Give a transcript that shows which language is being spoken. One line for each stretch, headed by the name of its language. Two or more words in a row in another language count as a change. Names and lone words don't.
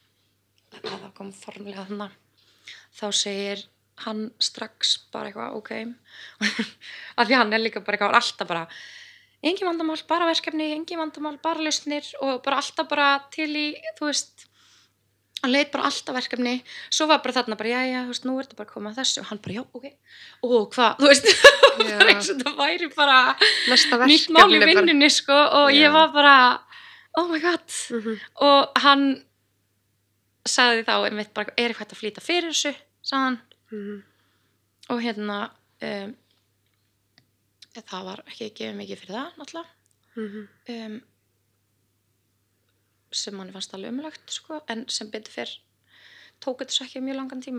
Icelandic: það kom formlega þarna þá segir hann strax bara eitthvað, ok af því hann líka bara eitthvað, alltaf bara engin vandamál, bara verkefni, engin vandamál, bara lausnir og bara alltaf bara til í, þú veist hann leit bara alltaf verkefni svo var bara þarna bara, já, þú veist, nú ertu bara að koma að þessu og hann bara, já, ok, og hvað þú veist, bara eins og það væri bara nýtt mál í vinnunni, sko og ég var bara,
English: oh my god
Icelandic: og hann sagði þá, einmitt bara, er eitthvað að flýta fyrir þessu, sagði hann og hérna það var ekki gefið mikið fyrir það, náttúrulega sem manni fannst alveg umlagt, sko, en sem betur fyrr tók þetta svo ekki mjög langan tíma.